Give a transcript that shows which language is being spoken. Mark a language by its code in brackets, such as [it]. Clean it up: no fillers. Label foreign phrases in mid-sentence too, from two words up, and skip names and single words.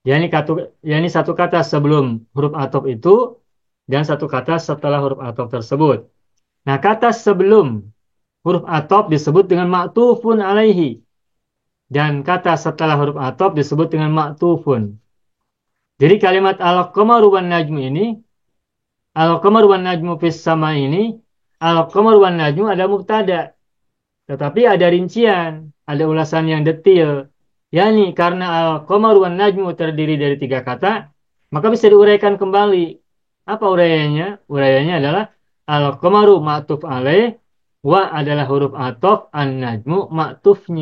[id] yakni satu kata sebelum huruf atop itu dan satu kata setelah huruf atop tersebut. Nah, kata sebelum huruf atop disebut dengan [ar] معطوف عليه [id] dan kata setelah huruf atop disebut dengan ma'tufun. Jadi kalimat [ar] القمر والنجم [id] ini, [ar] القمر والنجم في السماء [id] ini, [ar] القمر والنجم [id] ada mubtada. Tetapi ada rincian, ada ulasan yang detil. Yani karena [ar] القمر والنجم [id] terdiri dari tiga kata, maka bisa diuraikan kembali. Apa uraiannya? Uraiannya adalah [ar] القمر معطوف عليه, [id] wa adalah huruf ataf, an-najmu ma'tufnya.